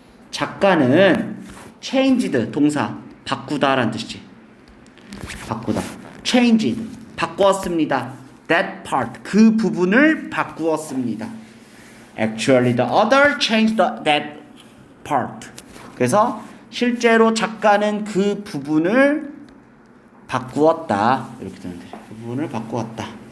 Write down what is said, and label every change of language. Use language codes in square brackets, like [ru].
[ko] 작가는 changed 동사 바꾸다라는 뜻이지. 바꾸다. changed 바꾸었습니다. [en] that part [ko] 그 부분을 바꾸었습니다. [en] Actually the author changed that part. [ko] 그래서 실제로 작가는 그 부분을 바꾸었다. 이렇게 되면 돼요. 그 부분을 바꾸었다.